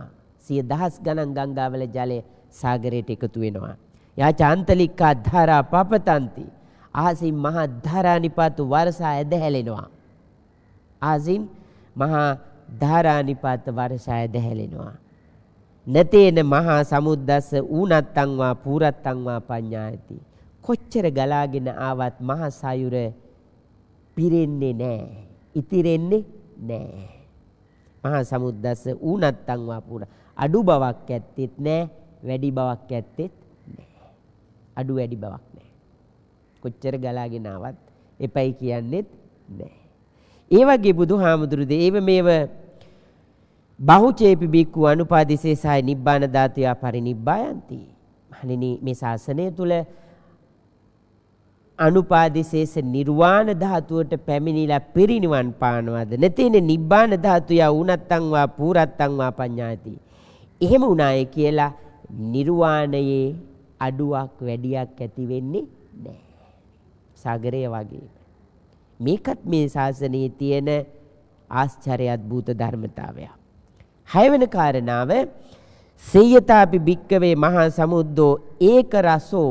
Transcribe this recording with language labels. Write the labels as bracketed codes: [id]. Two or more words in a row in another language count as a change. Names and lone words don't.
[si] 100,000 ගණන් ගංගාවල ජලය සාගරයට එකතු වෙනවා. [pi] යාචාන්තලිකා ධාරා පපතන්ති. [si] ආසින් මහා ධාරානිපාත වර්ෂා ඇදහැලෙනවා. ආසින් මහා ධාරානිපාත වර්ෂා ඇදහැලෙනවා. [pi] නතේන මහා සමුද්දස්ස ඌනත්තං වා පූරත්තං වා පඤ්ඤායති. [si] කොච්චර ගලාගෙන ආවත් මහ සයුර පිරෙන්නේ නැහැ. ඉතිරෙන්නේ නැහැ. [pi] මහා සමුද්දස්ස ඌනත්තං වා පූර. [si] අඩු බවක් ඇත්තෙත් නැහැ, වැඩි බවක් ඇත්තෙත් නැහැ. අඩු වැඩි බවක් නැහැ. කොච්චර ගලාගෙන ආවත් එපයි කියන්නේත් නැහැ. ඒ වගේ බුදුහාමුදුරු [pi] දේව මේව බහුචේපි බික්කු අනුපාදිශේෂයි නිබ්බාන ධාතුය පරිනිබ්බායන්ති. [si] මහණෙනි මේ ශාසනය තුල අනුපාදිශේෂ නිර්වාණ ධාතුවට පැමිණිලා පිරිනිවන් පානවද නැතිනේ [pi] නිබ්බාන ධාතුය උනත්තං වා පූරත්තං වා පඤ්ඤාති. [si] එහෙම උනාය කියලා නිර්වාණයේ අඩුවක් වැඩියක් ඇති වෙන්නේ නැහැ. සාගරය වගේ. මේකත් මේ ශාසනයේ තියෙන ආශ්චර්ය අద్భుත ධර්මතාවයක්. හයවෙනි කාරණාව [pi] සේයතාපි භික්කවේ මහා සමුද්දෝ ඒක රසෝ.